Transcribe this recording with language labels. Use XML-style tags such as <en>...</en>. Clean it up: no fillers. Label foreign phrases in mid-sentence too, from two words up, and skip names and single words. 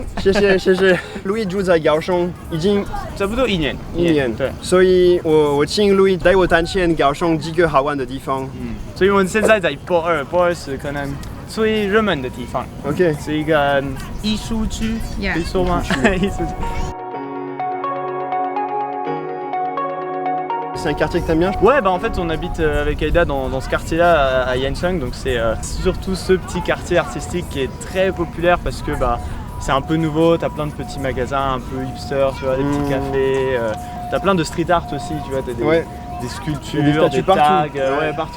<zh>谢谢。Louis 住在高雄已经差不多一年。对。所以我请 Louis 带我探险高雄几个好玩的地方。所以我们现在在波尔是可能最热门的地方。 OK，是一个艺术区，可以说吗？艺术区。</zh> <fr>C'est un quartier que t'aimes bien? Ouais, bah en fait on habite avec Aïda dans ce quartier-là à Yenchang, donc c'est surtout ce petit quartier artistique qui est très populaire parce que bah c'est un peu nouveau, t'as plein de petits magasins un peu hipster, tu vois, des petits cafés, t'as plein de</fr> <en>street art</en> <fr>aussi, tu vois, t'as des sculptures, des tags, ouais, partout.</fr>